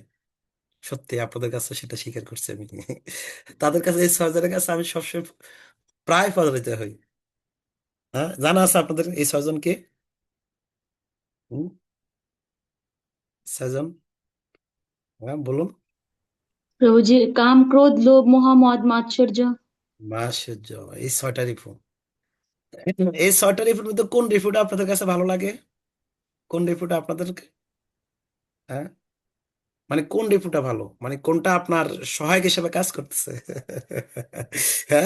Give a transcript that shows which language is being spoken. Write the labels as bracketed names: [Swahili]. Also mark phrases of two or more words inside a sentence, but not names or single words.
[Bangla] সত্যি আপনাদের কাছে সেটা স্বীকার করছি আমি। তাদের কাছে, এই 6 জনের কাছে আমি সবসময় প্রায় পরাজিত হই। হ্যাঁ, জানা আছে আপনাদের এই 6 জনকে? হুম, 6 জন, হ্যাঁ বলুন। প্রভু জী, কাম ক্রোধ লোভ মোহ মদ মাৎসর্য। মাধুর্য, এই 6টা রিপু। এই 6টা রিপুর মধ্যে কোন রিপুটা আপনাদের কাছে ভালো লাগে? কোন রিপুটা আপনাদের, হ্যাঁ, মানে কোন রিপুটা ভালো, মানে কোনটা আপনার সহায়ক হিসেবে কাজ করতেছে? হ্যাঁ?